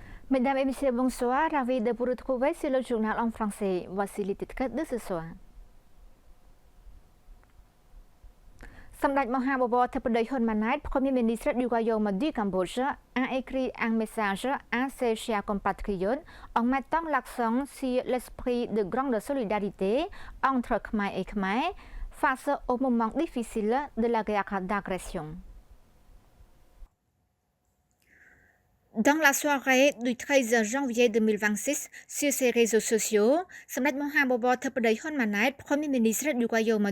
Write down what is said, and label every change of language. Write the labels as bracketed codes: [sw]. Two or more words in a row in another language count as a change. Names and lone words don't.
[fr] Mesdames et messieurs, bonsoir. Ravi de vous retrouver sur le journal en français. Voici les titres de ce soir. សម្ដេចមហាបវរធិបតីហ៊ុនម៉ាណែត Premier ministre du Royaume du Cambodge a écrit un message à ses chers compatriotes en mettant l'accent sur l'esprit de grande solidarité entre Khmer et Khmer face au moment difficile de la guerre d'agression. Dans la soirée du 13 janvier 2026, sur ses réseaux sociaux, Samdech Mahabobor Thepadayi Hun Manet, Premier ministre du Royaume